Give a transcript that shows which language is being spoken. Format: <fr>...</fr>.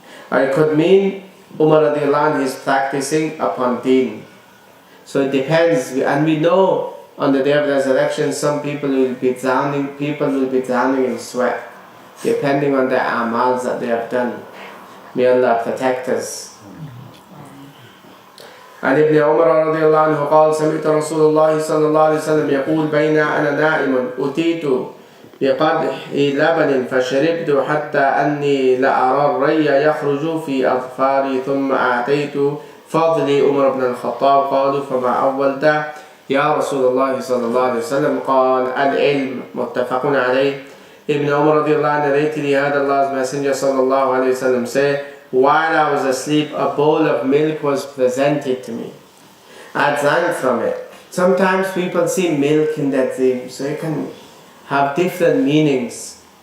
<en>Or it could mean Umar radiallahu anhu is practicing upon deen. So it depends, and we know on the day of resurrection some people will be drowning in sweat, depending on the amals that they have done. May Allah protect us.</en> <ar>عن ابن عمر رضي الله عنه قال سمعت رسول الله صلى الله عليه وسلم يقول بين أنا نائم أتيت بقدح لبن فشربت حتى أني لأرى الري يخرج في أظفاري ثم أعطيت فضلي عمر بن الخطاب قالوا فما أولت يا رسول الله صلى الله عليه وسلم قال العلم متفق عليه.</ar> <en>Ibn Umar radiallahu anhu narrated he heard Allah's Messenger sallallahu alayhi wa sallam say, while I was asleep a bowl of milk was presented to me. I drank from it. Sometimes people see milk in their dream, so it can have different meanings.</en>